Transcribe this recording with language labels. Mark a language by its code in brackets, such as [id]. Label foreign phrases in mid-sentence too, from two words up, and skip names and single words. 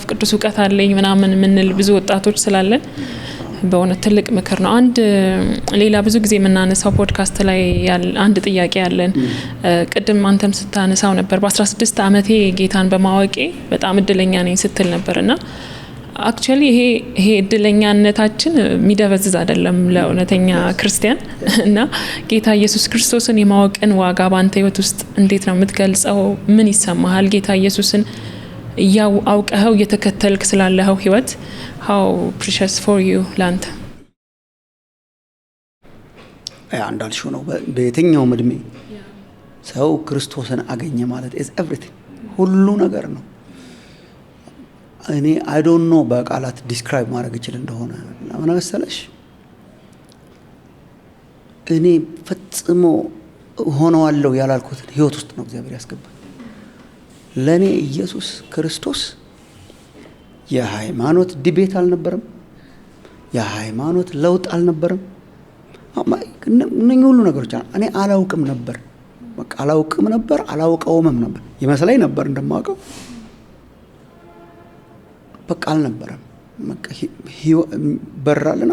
[am] ቅዱስ እውቀት አለኝ ምናምን የምንል ብዙ ወጣቶች ስላለን በእውነት ትልቅ ምክር ነው። አንድ ሌላ ብዙ ጊዜ የምናነሳው ፖድካስት ላይ አንድ ጥያቄ ያለን ቅድም አንተም ስታነሳው ነበር በ16 ዓመቴ ጌታን በማወቄ በጣም እድለኛ ነኝ ስትል ነበርና አክቹአሊ ይሄ እድለኛነታችን የሚደበዝዝ አይደለም ለእውነተኛ ክርስቲያን እና ጌታ ኢየሱስ ክርስቶስን የማወቅን ዋጋ በአንተ ህይወት ውስጥ እንዴት ነው የምትገልጸው? ምን ይሰማሃል? ጌታ ኢየሱስን አውቀኸው እየተከተልክ ስላለኸው ህይወት [en] how precious for you [am] ላንተ? እንዳልሽው ነው። በየትኛውም እድሜ ሰው ክርስቶስን አገኘ ማለት [en] is everything [am] ሁሉ ነገር ነው። እኔ [en] I don't know [am] በቃላት ዲስክራይብ ማድረግ ይችል እንደሆነ ለምን መሰለሽ እኔ ፈጽሞ ሆነዋለሁ ያላልኩትን ህይወት ውስጥ ነው እግዚአብሔር ያስገባኝ። ለኔ ኢየሱስ ክርስቶስ የሃይማኖት ዲቤት አልነበረም፣ የሃይማኖት ለውጥ አልነበረም። እነኚህ ሁሉ ነገሮች እኔ አላውቅም ነበር፣ በቃ አላውቅም ነበር፣ አላውቀውም ነበር ይመስለኝ ነበር እንደማውቀው በቃ አልነበረም። በቃ በራልን